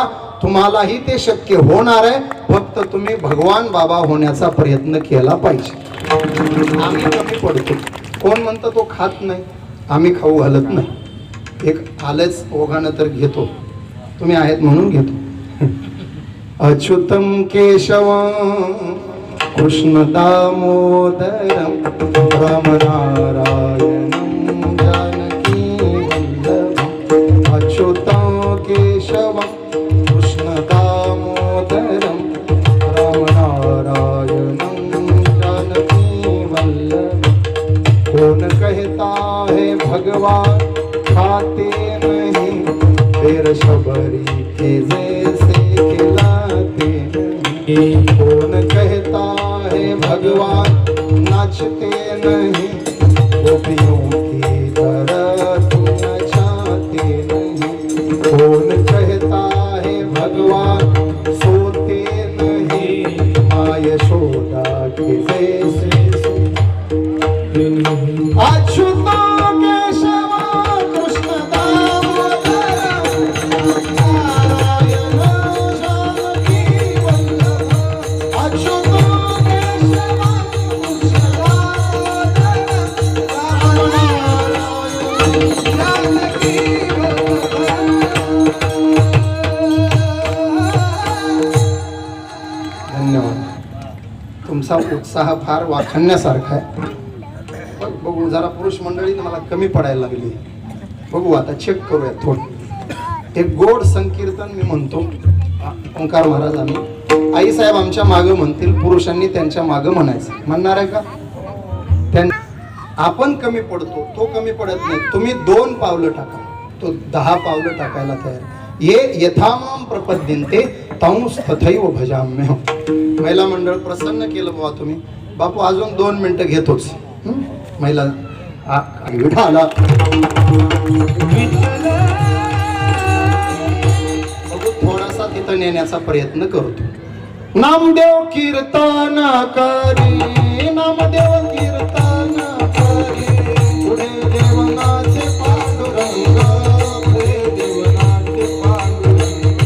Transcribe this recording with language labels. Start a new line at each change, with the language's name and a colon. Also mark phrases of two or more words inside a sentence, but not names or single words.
Marathi: तुम्हालाही ते शक्य होणार आहे. फक्त तुम्ही भगवान बाबा होण्याचा प्रयत्न केला पाहिजे. आम्ही कमी पडतो. कोण म्हणतं तो खात नाही, आम्ही खाऊ घालत नाही. एक आलंच ओघानं तर घेतो, तुम्ही आहेत म्हणून घेतो.
Sanskrit: अच्युतम केशवम कृष्ण दामोदरम रामनारायणं जानकी वल्लभम. अच्युतम केशवम कृष्ण दामोदरम रामनारायणं जानकी वल्लभम.
Hindi: कौन कहता है भगवान खाते नहीं, फिर शबरी के जैसे खिलाते नहीं. कौन कहता है भगवान नाचते नहीं, गोपियों की तरह तुम नचाते नहीं. कौन कहता है भगवान सोते नहीं, माँ यशोदा के जैसे अच्युता केशव कृष्ण दामोदर नारायण जानकी वल्लभ.
Sanskrit: अच्युता केशव कृष्ण दामोदर रामनारायण जानकी वल्लभ.
Marathi: धन्यवाद. तुमचा उत्साह फार वाखाणण्यासारखा आहे. बघू जरा पुरुष मंडळी मला कमी पडायला लागली. बघू आता चेक करूया थोडं. एक गोड संकीर्तन मी म्हणतो. ओंकार महाराज आम्ही आई साहेब आमच्या मागं म्हणतील, पुरुषांनी त्यांच्या मागं म्हणायचं. म्हणणार आहे का? आपण कमी पडतो, तो कमी पडत नाही. तुम्ही 2 पावलं टाका, तो 10 पावलं टाकायला तयार.
Sanskrit: ये यथामाम प्रपद्यन्ते तंस तथैव भजाम्यहम.
Marathi: महिला मंडळ प्रसन्न केलं बाबा तुम्ही. बापू अजून 2 मिनिटं घेतोच. महिला विठाला बघू थोडासा तिथं नेण्याचा प्रयत्न करतो. नामदेव कीर्तन करी, नामदेव कीर्तन करी, पुढे देवनाचे पांडुरंग, पुढे देवनाचे पांडुरंग.